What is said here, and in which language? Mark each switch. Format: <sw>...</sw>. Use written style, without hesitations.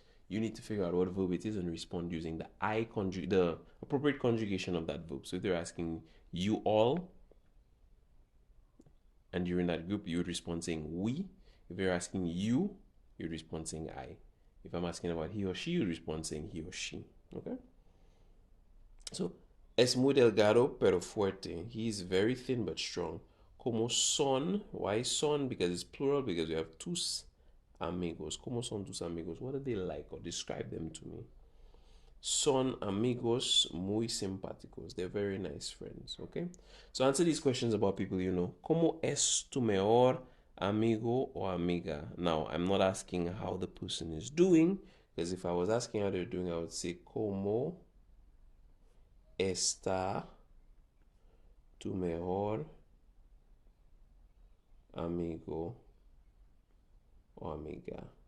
<en>You need to figure out what verb it is and respond using the appropriate conjugation of that verb. So if they're asking you all, and you're in that group, you would respond saying we. If they're asking you, you'd respond saying I. If I'm asking about he or she, you'd respond saying he or she. Okay?</en> <es>So, es muy delgado pero fuerte.</es> <en>He's very thin but strong.</en> <es>Como son.</es> <en>Why son? Because it's plural, because we have tus amigos.</en> <es>Como son tus amigos?</es> <en>What are they like? Or describe them to me.</en> <es>Son amigos muy simpáticos.</es> <en>They're very nice friends. Okay? So answer these questions about people you know.</en> <es>¿Cómo es tu mejor amigo o amiga?</es> <en>Now, I'm not asking how the person is doing, because if I was asking how they're doing, I would say,</en> <es>¿Cómo está tu mejor amigo o amiga?</es>